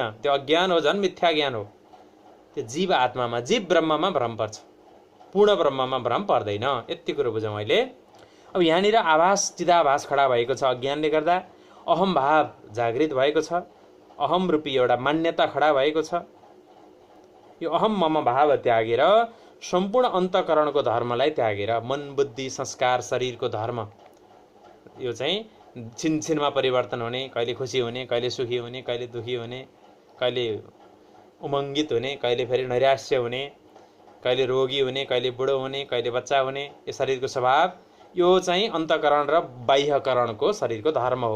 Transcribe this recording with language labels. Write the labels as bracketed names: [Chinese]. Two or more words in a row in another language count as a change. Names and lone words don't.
[Nepali] त्यो अज्ञान हो, झन् मिथ्या ज्ञान हो। त्यो जीव आत्मामा, जीव ब्रह्ममा भ्रम पर्छ, पूर्ण ब्रह्ममा भ्रम पर्दैन। यति कुरो बुझौँ अहिले। अब यहाँनिर आभास, चिदाभास खडा भएको छ अज्ञानले गर्दा। अहम भाव जागृत भएको छ। अहम रूपी एउटा मान्यता खडा भएको छ। यो अहम मम भाव त्यागेर सम्पूर्ण अन्तःकरणको धर्मलाई त्यागेर, मन बुद्धि संस्कार शरीरको धर्म, यो चाहिँ छिनछिनमा परिवर्तन हुने, कहिले खुसी हुने, कहिले सुखी हुने, कहिले दुखी हुने, कहिले उमङ्गित हुने, कहिले फेरि नैराश्य हुने, कहिले रोगी हुने, कहिले बुढो हुने, कहिले बच्चा हुने, यो शरीरको स्वभाव, यो चाहिँ अन्तःकरण र बाह्यकरणको शरीरको धर्म हो।